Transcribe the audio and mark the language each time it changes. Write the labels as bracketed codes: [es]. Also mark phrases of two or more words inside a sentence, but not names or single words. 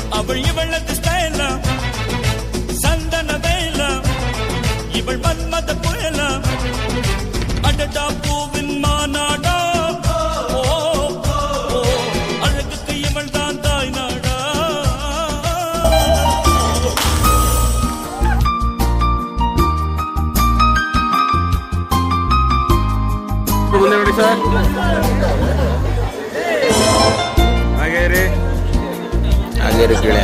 [ta] இவளத ஸ்டைல சந்தன வேல இவள் மன்மத புயல அடடா பூவின் மாநாடா ஓ அழகுக்கு இவள் தான் தாய் நாடா [kn] ಮುಂದೆ ನೋಡಿ ಸರ್ ಹಾಗೆ ರೀ ಹಾಗೆ ಇರು ಕೇಳಿ